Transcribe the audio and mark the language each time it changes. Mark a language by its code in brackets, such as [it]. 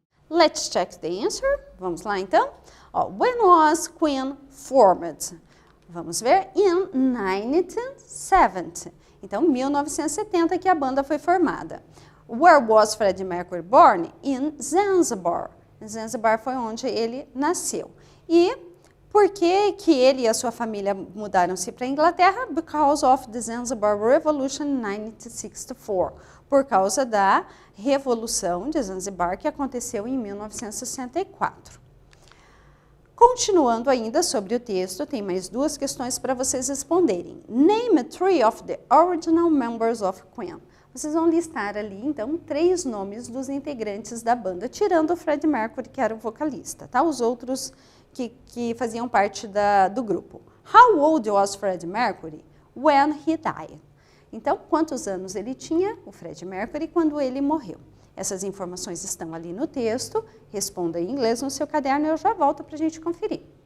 [en] Let's check the answer. [pt] Vamos lá, então. Ó, [en] when was Queen formed? [pt] Vamos ver. [en] In 1970. [pt] Então, 1970 que a banda foi formada. [en] Where was Freddie Mercury born? In Zanzibar. [pt] Zanzibar foi onde ele nasceu. E por que que ele e a sua família mudaram-se para a Inglaterra? [en] Because of the Zanzibar Revolution in 1964. [pt] Por causa da Revolução de Zanzibar que aconteceu em 1964. Continuando ainda sobre o texto, tem mais duas questões para vocês responderem. [en] Name three of the original members of Queen. [pt] Vocês vão listar ali, então, 3 nomes dos integrantes da banda, tirando o Freddie Mercury, que era o vocalista, tá? Os outros que faziam parte do grupo. [en] How old was Freddie Mercury when he died? [pt] Então, quantos anos ele tinha, o Freddie Mercury, quando ele morreu? Essas informações estão ali no texto. Responda em inglês no seu caderno e eu já volto para a gente conferir.